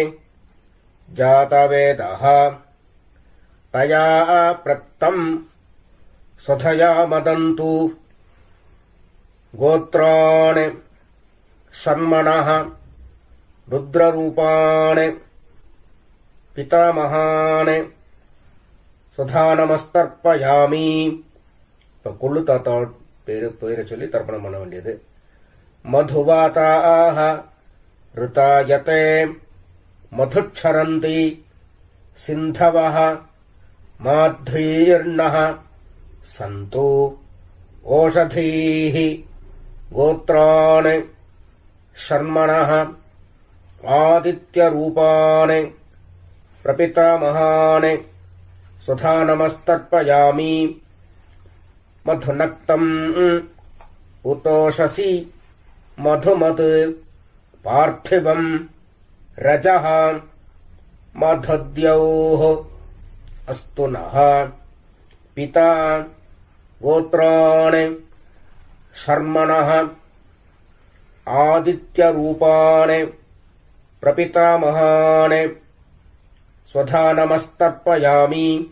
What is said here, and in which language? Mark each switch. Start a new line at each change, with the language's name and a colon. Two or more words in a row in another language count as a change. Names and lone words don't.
Sanskrit: जातवेदः तया प्रत्तम् स्वधया मदन्तु गोत्रान् शर्मणः रुद्ररूपान् पितामहान् स्वधा नमस्तर्पयामि.
Tamil: கொள்ளு தாத்தா பேரை சொல்லி தர்ப்பணம் பண்ண வேண்டியது.
Sanskrit: मधुवाताः ऋतायते मधुक्षरन्ति सिन्धवः माध्वीर्नः सन्तु ओषधीः गोत्रान् शर्मणः आदित्यरूपान् प्रपितामहान् स्वधा नमस्तर्पयामि. मधुनक्तम् उतोषसि मधुमत् पार्थिवम् रजः मधुद्यौः अस्तु नः पिता गोत्रान् शर्मणः आदित्यरूपान् प्रपितामहान् स्वधा नमस्तर्पयामि.